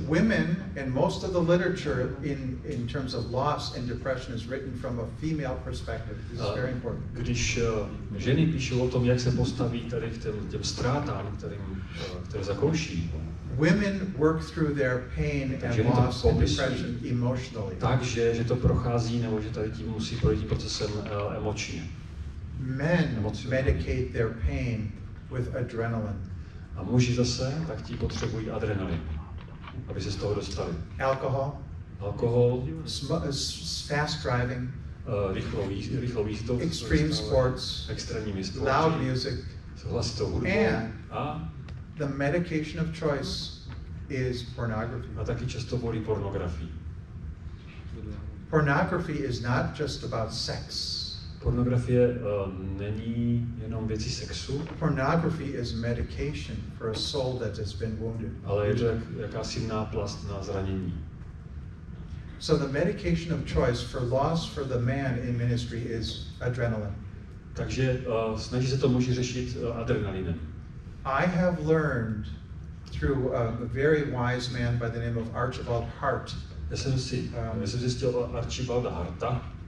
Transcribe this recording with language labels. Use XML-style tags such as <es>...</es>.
<en>Women, and most of the literature in terms of loss and depression is written from a female perspective. This is very important.</en> <cs>Když ženy píšou o tom, jak se postaví tady k těm ztrátám, které zakouší,</cs> <en>women work through their pain and loss and depression emotionally.</en> <cs>Takže, že to prochází, nebo že tady tím musí projít tím procesem emočně.</cs> <en>Men medicate their pain with adrenaline.</en> <cs>A muži zase, tak ti potřebují adrenalin, aby se z toho dostali. Alkohol,</cs> <en>fast driving,</en> <cs>rychlou jízdou,</cs> <en>extreme sports,</en> <cs>extrémní sport,</cs> <en>loud music,</en> <cs>hlasitou hudbou a</cs> <en>the medication of choice is pornography.</en> <cs>A taky často volí pornografii.</cs> <en>Pornography is not just about sex.</en> <cs>Pornografie není jenom věcí sexu.</cs> <en>Pornography is medication for a soul that has been wounded.</en> <cs>Ale je to jakási náplast na zranění.</cs> <en>So the medication of choice for loss for the man in ministry is adrenaline.</en> <cs>Takže snaží se to muži řešit adrenalinem.</cs> <en>I have learned through a very wise man by the name of Archibald Hart.</en> <cs>Já jsem zjistil Archibalda Harta.</cs>